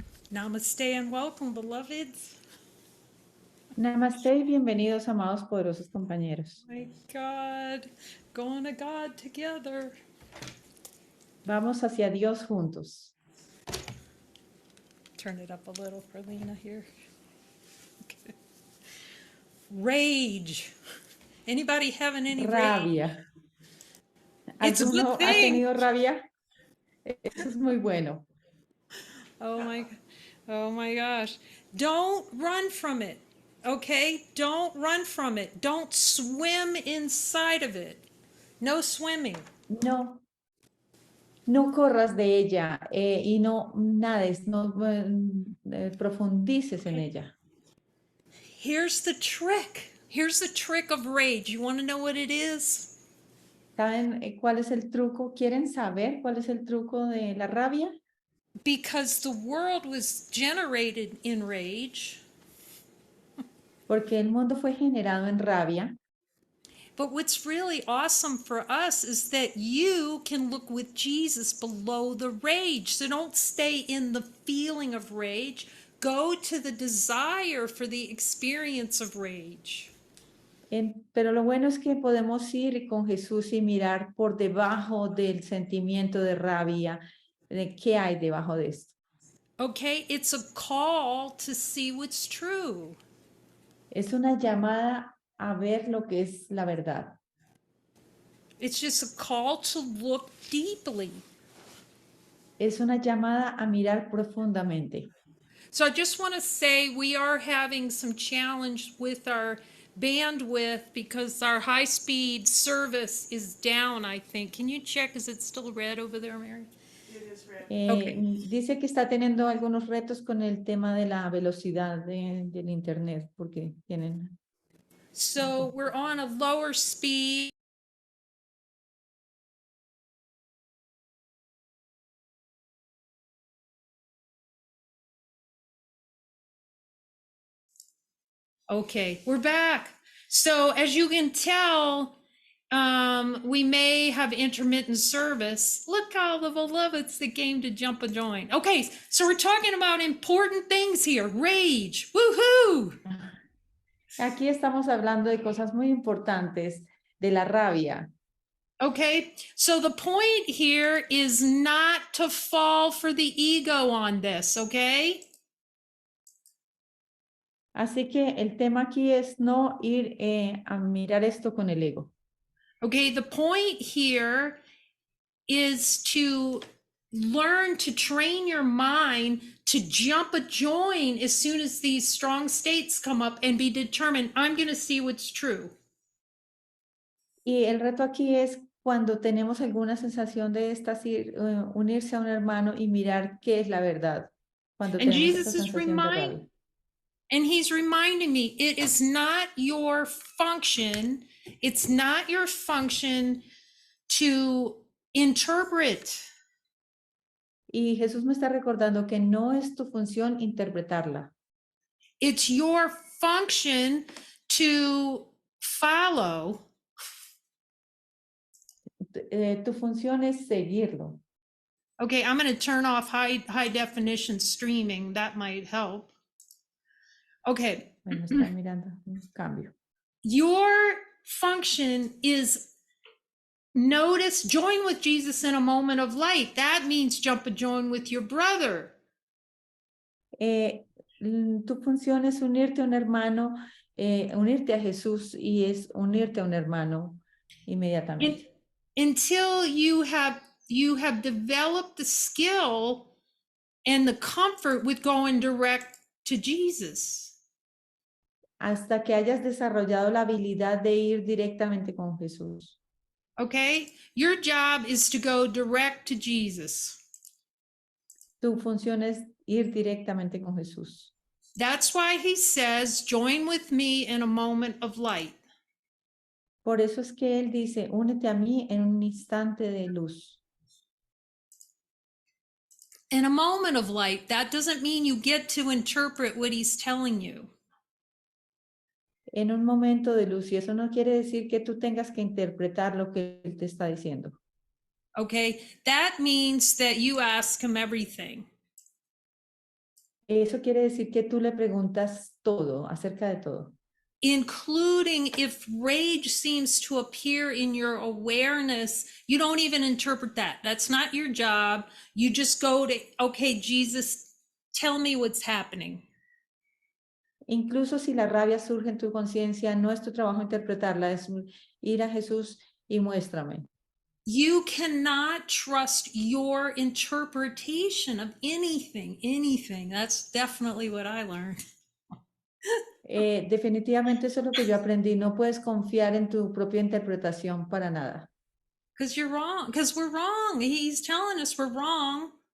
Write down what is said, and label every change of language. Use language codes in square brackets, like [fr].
[en] Namaste and welcome, beloveds. [es] Namaste y bienvenidos, amados poderosos compañeros. [en] My God, going to God together. [es] Vamos hacia Dios juntos. [en] Turn it up a little for Lena here. Okay. Rage. Anybody having any rage? [es] Rabia. [en] It's a good [es] ¿Alguno ha [en] thing. [es] tenido rabia? Eso es muy bueno. [en] Oh my gosh. Don't run from it. Okay? Don't run from it. Don't swim inside of it. No swimming. [es] No corras de ella y no nades, no profundices en ella. [en] Here's the trick. Here's the trick of rage. You want to know what it is? [es] ¿Saben cuál es el truco? ¿Quieren saber cuál es el truco de la rabia? [en] Because the world was generated in rage. [es] Porque el mundo fue generado en rabia. [en] But what's really awesome for us is that you can look with Jesus below the rage. So don't stay in the feeling of rage. Go to the desire for the experience of rage. [es] Pero lo bueno es que podemos ir con Jesús y mirar por debajo del sentimiento de rabia, de qué hay debajo de esto. [en] Okay, it's a call to see what's true. [es] Es una llamada a ver lo que es la verdad. [en] It's just a call to look deeply. [es] Es una llamada a mirar profundamente. [en] So I just want to say we are having some challenge with our bandwidth because our high-speed service is down, I think. Can you check? Is it still red over there, Mary? Okay. [es] Dice que está teniendo algunos retos con el tema de la velocidad del internet, porque tienen... [en] So we're on a lower speed. Okay, we're back. So as you can tell, we may have intermittent service. Look how the beloveds that came to jump a join. Okay, so we're talking about important things here. Rage, woohoo! [es] Aquí estamos hablando de cosas muy importantes, de la rabia. [en] Okay, so the point here is not to fall for the ego on this, okay? [es] Así que el tema aquí es no ir a mirar esto con el ego. [en] Okay, the point here is to learn to train your mind to jump a join as soon as these strong states come up and be determined, I'm going to see what's true. [es] Y el reto aquí es cuando tenemos alguna sensación de estas, unirse a un hermano y mirar qué es la verdad. Cuando [en] And [es] tenemos [en] Jesus [es] esa [en] is [es] sensación de rabia. [en] and he's reminding me, it is not your function. It's not your function to interpret. [es] Y Jesús me está recordando que no es tu función interpretarla. [en] It's your function to follow. [es] Tu función es seguirlo. [en] Okay, I'm going to turn off high definition streaming. That might help. Okay. [es] Bueno, está mirando un cambio. [en] Your function is notice, join with Jesus in a moment of light. That means jump a join with your brother. [es] Tu función es unirte a un hermano, unirte a Jesús y es unirte a un hermano inmediatamente. [en] Until you have developed the skill and the comfort with going direct to Jesus. [es] Hasta que hayas desarrollado la habilidad de ir directamente con Jesús. [en] Okay? Your job is to go direct to Jesus. [es] Tu función es ir directamente con Jesús. [en] That's why he says, join with me in a moment of light. [es] Por eso es que él dice, únete a mí en un instante de luz. [en] In a moment of light, that doesn't mean you get to interpret what he's telling you. [es] En un momento de luz, y eso no quiere decir que tú tengas que interpretar lo que él te está diciendo. [en] Okay, that means that you ask him everything. [es] Eso quiere decir que tú le preguntas todo, acerca de todo. [en] including if rage seems to appear in your awareness. You don't even interpret that. That's not your job. You just go to, okay, Jesus, tell me what's happening. [es] Incluso si la rabia surge en tu conciencia, no es tu trabajo interpretarla, es ir a Jesús y muéstrame. [en] You cannot trust your interpretation of anything. That's definitely what I learned. [es] Definitivamente eso es lo que yo aprendí. No puedes confiar en tu propia interpretación para nada. [en] Because you're wrong, because we're wrong. He's telling us we're wrong.